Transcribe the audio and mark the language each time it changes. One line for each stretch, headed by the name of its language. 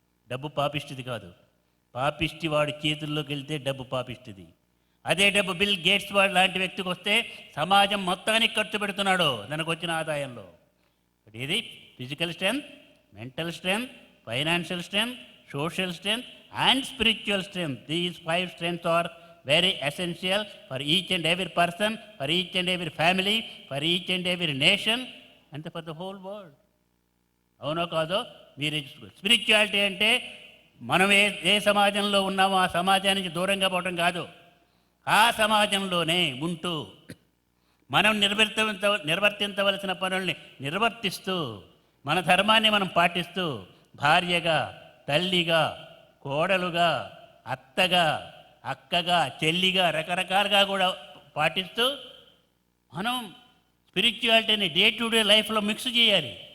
Telugu: డబ్బు పాపిష్టిది కాదు. పాపిష్టి వాడి చేతుల్లోకి వెళ్తే డబ్బు పాపిష్టిది. అదే డబ్బు బిల్ గేట్స్ వాడు లాంటి వ్యక్తికి వస్తే సమాజం మొత్తానికి ఖర్చు పెడుతున్నాడు తనకు వచ్చిన ఆదాయంలో.
English: ఇది physical strength, mental strength, financial strength, social strength and spiritual strength. These 5 strengths are very essential for each and every person, for each and every family, for each and every nation and for the whole world.
Telugu: అవునో కాదో మీరు spirituality అంటే మనం ఏ సమాజంలో ఉన్నామో ఆ సమాజానికి దూరంగా పోవడం కాదు, ఆ సమాజంలోనే ఉంటూ మనం నిర్వర్తించవలసిన పనుల్ని నిర్వర్తిస్తూ మన ధర్మాన్ని మనం పాటిస్తూ భార్యగా, తల్లిగా, కోడలుగా, అత్తగా, అక్కగా, చెల్లిగా రకరకాలుగా కూడా పాటిస్తూ మనం స్పిరిచువాలిటీని
English: day to day లైఫ్లో
Telugu: మిక్స్ చేయాలి.